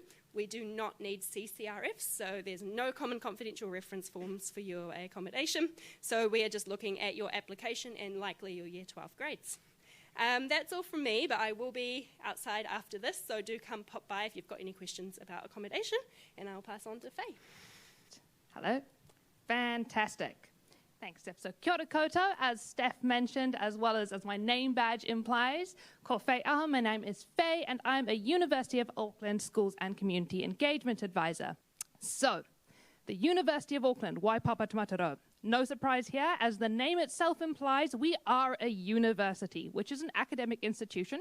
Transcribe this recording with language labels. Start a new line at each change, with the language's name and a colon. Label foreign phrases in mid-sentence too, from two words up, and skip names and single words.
English: We do not need CCRFs, so there's no common confidential reference forms for your accommodation, so we are just looking at your application and likely your Year 12 grades. That's all from me, but I will be outside after this, so do come pop by if you've got any questions about accommodation, and I'll pass on to Faye. Hello. Fantastic. Thanks, Steph.
Māori: So kia ora koutou,
English: as Steph mentioned, as well as my name badge implies.
Māori: Ko Faye aha,
English: my name is Faye, and I'm a University of Auckland Schools and Community Engagement Advisor. So, the University of Auckland, Waipapa Tamataro. No surprise here, as the name itself implies, we are a university, which is an academic institution.